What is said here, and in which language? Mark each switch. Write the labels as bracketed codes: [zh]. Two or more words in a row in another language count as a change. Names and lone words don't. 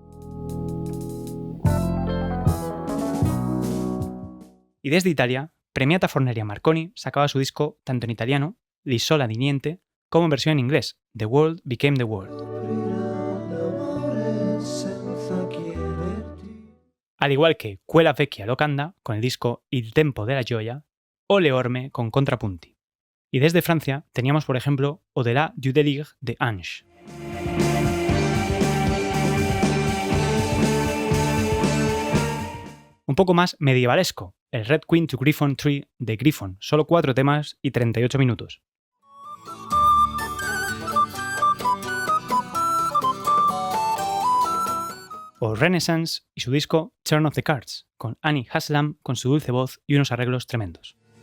[es] Y desde Italia, Premiata Forneria Marconi sacaba su disco tanto en italiano, L'Isola di Niente, como en versión en inglés, The World Became the World. Al igual que Quella Vecchia Locanda con el disco Il Tempo della Gioia o Le Orme con Contrapunti. Y desde Francia teníamos por ejemplo Au-delà du délire de Ange. Un poco más medievalesco, el Red Queen to Griffon Tree de Griffon, solo 4 temas y 38 minutos. O Renaissance y su disco Turn of the Cards, con Annie Haslam con su dulce voz y unos arreglos tremendos.